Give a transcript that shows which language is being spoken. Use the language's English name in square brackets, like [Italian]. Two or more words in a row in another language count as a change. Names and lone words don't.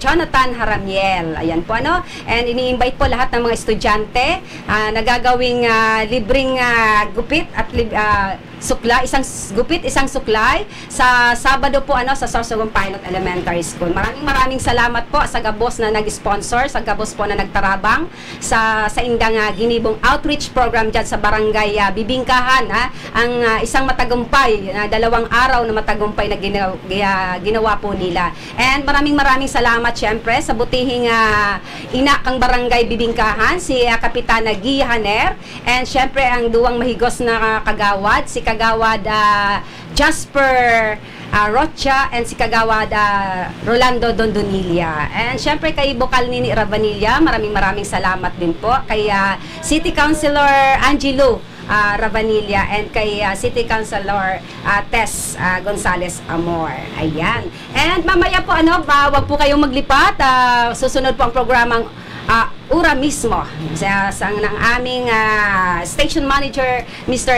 [Filipino] Jonathan Haramiel. Ayan po, ano? And ini-invite po lahat ng mga estudyante na gagawing libreng gupit at suklay, isang gupit, isang suklay sa Sabado po sa Sorsogon Pilot Elementary School. Maraming salamat po sa gabos na nag-sponsor, sa gabos po na nagtarabang sa indang ginibong [English] outreach program [Filipino] dyan sa Barangay Bibingkahan, ang isang matagumpay na 2 araw na matagumpay na ginawa po nila. And maraming salamat syempre sa butihing ina kang Barangay Bibingkahan, si Kapitana Guy Haner, and syempre ang duwang mahigos na kagawad, si Kagawad Jasper Rocha, and si Kagawad Rolando Dondonilla. And syempre kay Bokal Nini Ravanilla, maraming salamat din po. Kay City Councilor Angelo Ravanilla, and kay City Councilor Tess Gonzales Amor. Ayan. And mamaya po wag po kayong maglipat. Susunod po ang programang Ura mismo ng aming station manager, Mr.